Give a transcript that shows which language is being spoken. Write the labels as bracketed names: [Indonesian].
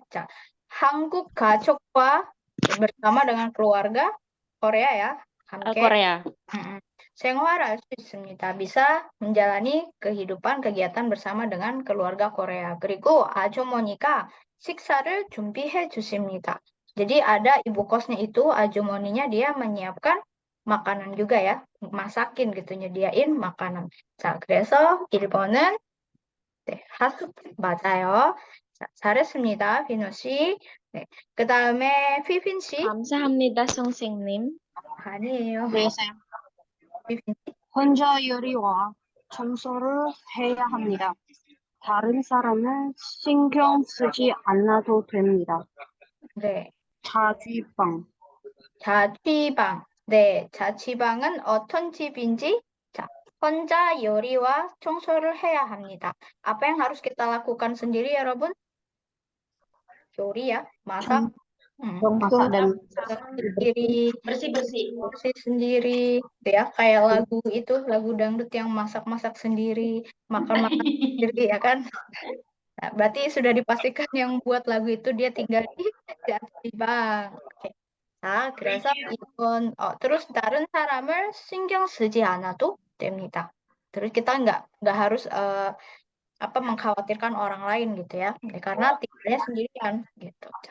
[Korean] 자, 한국 가족과 [Indonesian] bersama dengan keluarga Korea ya, [Korean] 함께 [Indonesian] Korea. [Korean] 생활할 수 있습니다. [Indonesian] Bisa menjalani kehidupan kegiatan bersama dengan keluarga Korea. [Korean] 그리고 아주머니가 식사를 준비해 주십니다. [Indonesian] Jadi ada ibu kosnya itu, 아주머니nya dia menyiapkan makanan juga ya, masakin gitu, nyediain makanan. [Korean] 자, 그래서 1번은 네, 하숙 맞아요. 자, 잘했습니다, 비노 씨. 네, 그 다음에 휘빈 씨. 감사합니다, 선생님. 아니에요. 네, 휘빈 씨. 혼자 요리와 청소를 해야 합니다. 다른 사람은 신경 쓰지 않아도 됩니다. 네. 자취방. 자취방. 네, 자취방은 어떤 집인지? 자, 혼자 요리와 청소를 해야 합니다. [Indonesian] Apa yang harus kita lakukan sendiri, 여러분? 요리 ya, masak. masak dan sendiri, Bersih-bersih. bersih sendiri, gitu ya. Kayak lagu itu, lagu dangdut yang masak-masak sendiri, makan-makan sendiri, ya kan? Nah, berarti sudah dipastikan yang buat lagu itu dia tinggal di Bang. Oke. [Korean] 자, 그래서 이건 [Indonesian] terus [Korean] 다른 사람을 신경 쓰지 않아도 됩니다. [Indonesian] Terus kita nggak harus apa mengkhawatirkan orang lain gitu ya. Karena tinggalnya sendirian gitu.